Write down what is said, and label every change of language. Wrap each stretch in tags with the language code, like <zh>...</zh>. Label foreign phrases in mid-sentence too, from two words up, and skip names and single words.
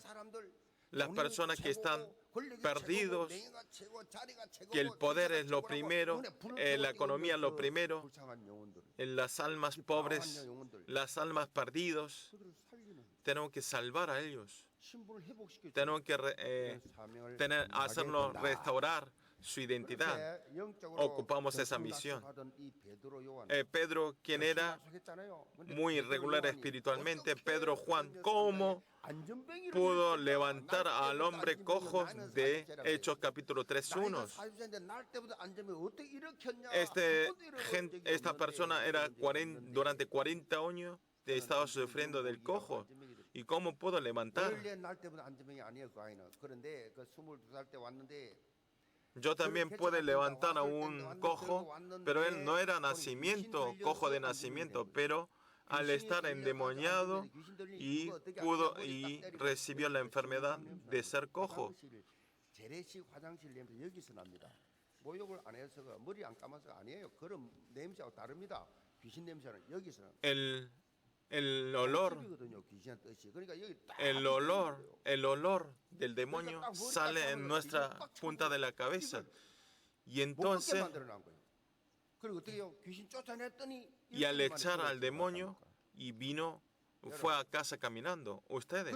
<es>Las personas que están perdidos, que el poder es lo primero, la economía es lo primero, en las almas pobres, las almas perdidos, tenemos que salvar a ellos. Tenemos que hacerlos restaurar su identidad.</es> <ko>그렇게 영적으로</ko> <es>Ocupamos esa</es> <ko>더</ko> <es>misión.</es> <ko>낙석하던 이 베드로 요한</ko> <es>Pedro, quien era muy irregular espiritualmente, Pedro, Juan, ¿cómo pudo levantar al hombre cojo de Hechos capítulo 3:1? Esta persona era durante 40 años estaba sufriendo del cojo. ¿Y cómo pudo levantar? Yo también pude levantar a un cojo, pero él no era nacimiento, cojo de nacimiento, pero al estar endemoniado y recibió la enfermedad de ser cojo.</es> <ko>재래식 화장실 냄새 여기서 납니다. 모욕을 안 해서 머리 안 감아서 아니에요. 그런 냄새하고 다릅니다. 귀신 냄새는 여기서는</ko> <es>El olor del demonio sale en nuestra punta de la cabeza. Y entonces, y al echar al demonio, y fue a casa caminando, ustedes.</es>